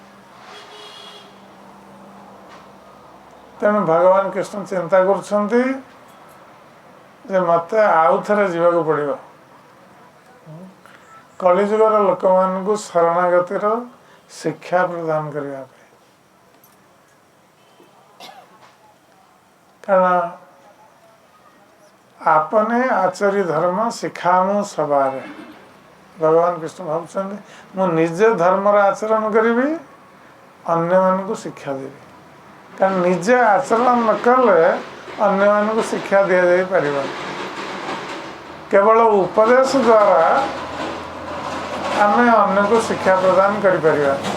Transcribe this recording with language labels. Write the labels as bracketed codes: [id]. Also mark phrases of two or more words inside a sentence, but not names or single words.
[or] ତେଣୁ ଭଗବାନ କୃଷ୍ଣ ଚିନ୍ତା କରୁଛନ୍ତି ଯେ ମୋତେ ଆଉ ଥରେ ଯିବାକୁ ପଡ଼ିବ କଳିଯୁଗର ଲୋକମାନଙ୍କୁ ଶରଣାଗତିର ଶିକ୍ଷା ପ୍ରଦାନ କରିବା ପାଇଁ। କାରଣ [bn] আপনে আচরি ধর্ম শিখামু সবারে, [or] ଭଗବାନ କୃଷ୍ଣ ଭାବୁଛନ୍ତି ମୁଁ ନିଜେ ଧର୍ମର ଆଚରଣ କରିବି, ଅନ୍ୟମାନଙ୍କୁ ଶିକ୍ଷା ଦେବି। କାରଣ ନିଜେ ଆଚରଣ ନ କଲେ ଅନ୍ୟମାନଙ୍କୁ ଶିକ୍ଷା ଦିଆଯାଇ ପାରିବନି। କେବଳ ଉପଦେଶ ଦ୍ୱାରା ଆମେ ଅନ୍ୟକୁ ଶିକ୍ଷା ପ୍ରଦାନ କରିପାରିବା।